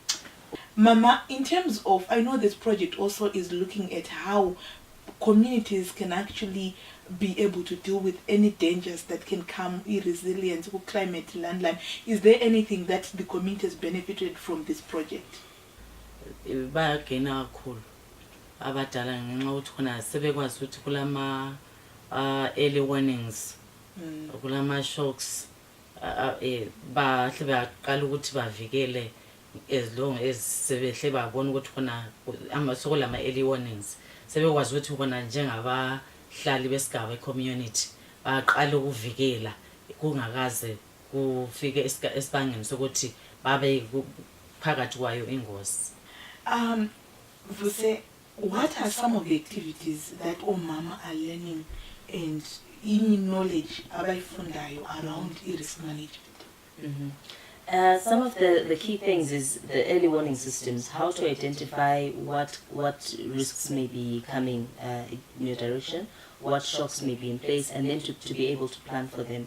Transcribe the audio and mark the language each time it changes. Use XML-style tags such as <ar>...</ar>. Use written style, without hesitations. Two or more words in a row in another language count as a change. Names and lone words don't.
<en>Mama, in terms of, I know this project also is looking at how communities can actually be able to deal with any dangers that can come, resilience, climate, landline. Is there anything that the community has benefited from this project?</en> <nd>Bayagena kakhulu abadala ngenxa ukuthi khona sebekwazi ukuthi kulama</nd> <en>early warnings,</en> <nd>kulama shocks, bahle baqala ukuthi bavikele</nd> <en>as long as</en> <nd>sebehle babona ukuthi khona sokulama</nd> <en>early warnings,</en> <nd>sebekwazi ukuthi khona njengabahlali besigaba community baqala ukuvikela kungakaze kufike esibangeni sokuthi babe phakathi kwayo ingozi. Vuse,</nd> <en>what are some of the activities that Mama are learning and in knowledge abayifundayo around risk management? Some of the key things is the early warning systems, how to identify what risks may be coming in your direction, what shocks may be in place, and then to be able to plan for them.</en>